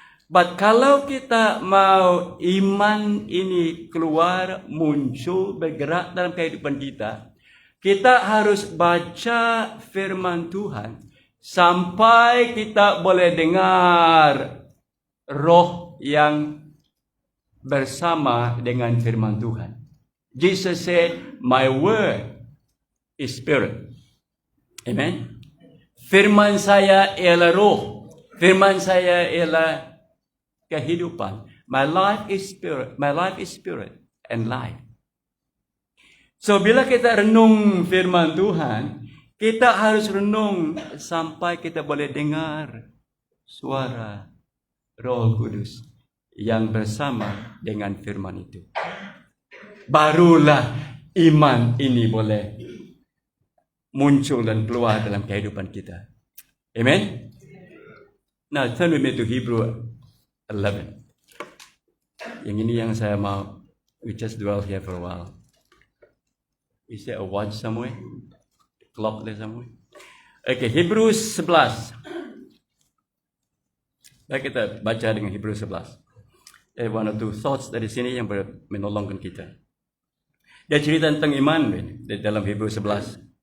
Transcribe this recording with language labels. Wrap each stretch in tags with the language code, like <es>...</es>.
<ms>But kalau kita mau iman ini keluar, muncul, bergerak dalam kehidupan kita, kita harus baca firman Tuhan sampai kita boleh dengar roh yang bersama dengan firman Tuhan.</ms> <en>Jesus said, my word is spirit.</en> <ms>Amen. Firman saya ialah roh. Firman saya ialah kehidupan.</ms> <en>My life is spirit and life.</en> <ms>So bila kita renung firman Tuhan, kita harus renung sampai kita boleh dengar suara Roh Kudus yang bersama dengan firman itu. Barulah iman ini boleh muncul dan keluar dalam kehidupan kita. Amen.</ms> <en>Now turn with me to Hebrew 11.</en> <ms>Yang ini yang saya mau,</ms> <en>we just dwell here for a while. Is there a watch somewhere? A clock there somewhere? Okay, Hebrews 11.</en> <ms>Baik, kita baca dengan Hebrews 11.</ms> <en>One or two thoughts</en> <ms>dari sini yang menolongkan kita. Dia cerita tentang iman di dalam Hebrew 11.</ms>